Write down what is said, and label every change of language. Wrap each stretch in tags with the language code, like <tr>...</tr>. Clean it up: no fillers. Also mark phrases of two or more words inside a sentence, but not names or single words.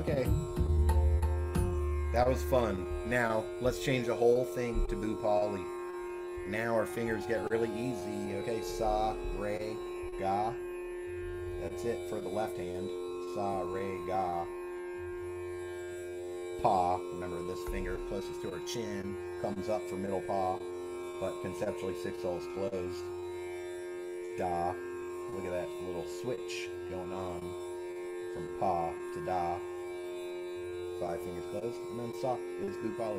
<en>Okay. That was fun. Now, let's change the whole thing to Bhoopali. Now our fingers get really easy. Okay, sa, re, ga. That's it for the left hand. Sa, re, ga. Pa. Remember, this finger closest to our chin comes up for middle pa, but conceptually 6 holes closed. Da. Look at that little switch going on. From pa to da, 5 fingers closed, and then sa is Bhoopali.</en>